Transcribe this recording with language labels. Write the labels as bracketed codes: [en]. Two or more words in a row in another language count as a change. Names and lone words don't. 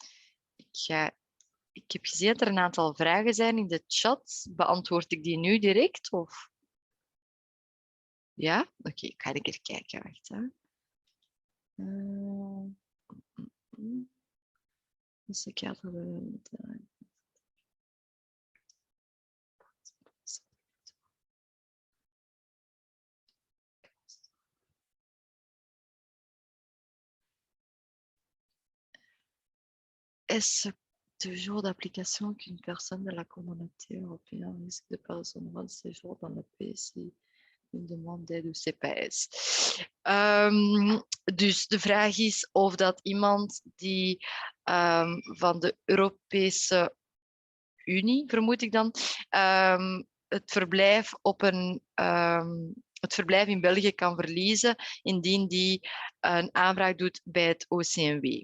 [nl] Ik heb gezien dat er een aantal vragen zijn in de chat. Beantwoord ik die nu direct? Of? Ja? Oké, ik ga een keer kijken. Wacht, hè. Dus ik ga [fr] Est-ce toujours d'application qu'une personne de la communauté européenne risque de perdre son droit de séjour dans le pays si une demande d'aide ou CPS? [nl] Dus de vraag is of dat iemand die van de Europese Unie, vermoed ik dan, het verblijf in België kan verliezen indien die een aanvraag doet bij het OCMW.